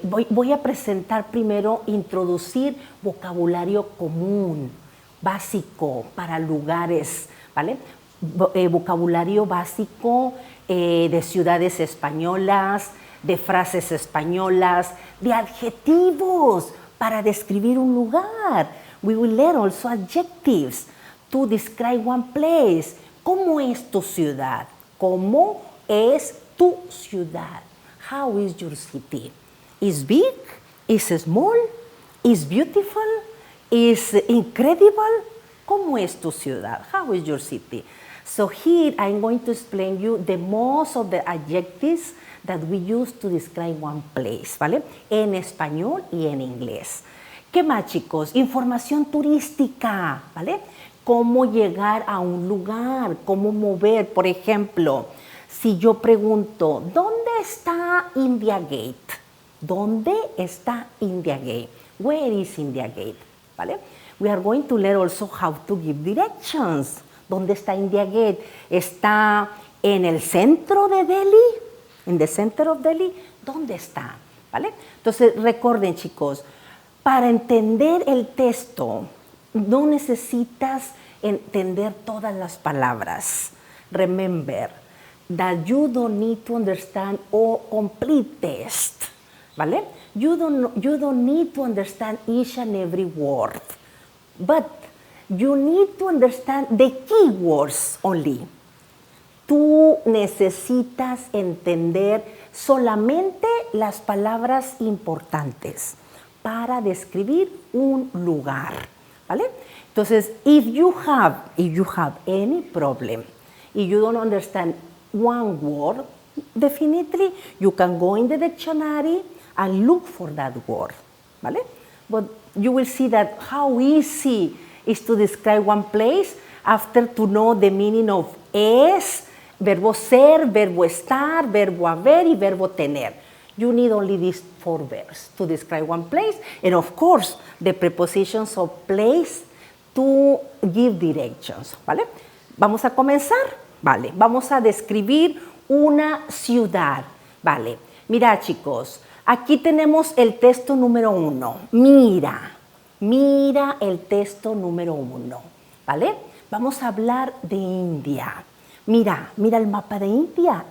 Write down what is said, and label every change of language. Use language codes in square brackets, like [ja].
[es] Voy a presentar primero, introducir vocabulario común, básico para lugares, ¿vale? Vocabulario básico de ciudades españolas, de frases españolas, de adjetivos para describir un lugar. [en] We will learn also adjectives to describe one place. [es] ¿Cómo es tu ciudad? ¿Cómo es tu ciudad? [en] How is your city? Is big? Is small? Is beautiful? Is incredible? [es] ¿Cómo es tu ciudad? [en] How is your city? So here I'm going to explain you the most of the adjectives that we use to describe one place, ¿vale? [es] En español y en inglés. ¿Qué más, chicos? Información turística, ¿vale? Cómo llegar a un lugar, cómo mover. Por ejemplo, si yo pregunto, ¿dónde está India Gate? ¿Dónde está India Gate? [en] Where is India Gate? [es] ¿Vale? [en] We are going to learn also how to give directions. [es] ¿Dónde está India Gate? ¿Está en el centro de Delhi? ¿En [en] the center of Delhi? [es] ¿Dónde está? ¿Vale? Entonces, recuerden, chicos, para entender el texto, no necesitas entender todas las palabras. [en] Remember that you don't need to understand all complete text, ¿vale? You don't need to understand each and every word, but you need to understand the keywords only. [es] Tú necesitas entender solamente las palabras importantes para describir un lugar, ¿vale? [en] Entonces, if you have any problem, if you don't understand one word, definitely you can go in the dictionary and look for that word, ¿vale? But you will see that how easy is to describe one place after to know the meaning of es, [es] verbo ser, verbo estar, verbo haber y verbo tener. [en] You need only these 4 verbs to describe one place, and of course, the prepositions of place to give directions, ¿vale? [es] Vamos a comenzar, ¿vale? Vamos a describir una ciudad, ¿vale? Mira, chicos, aquí tenemos el texto número 1. Mira el texto número 1, ¿vale? Vamos a hablar de India. Mira el mapa de India.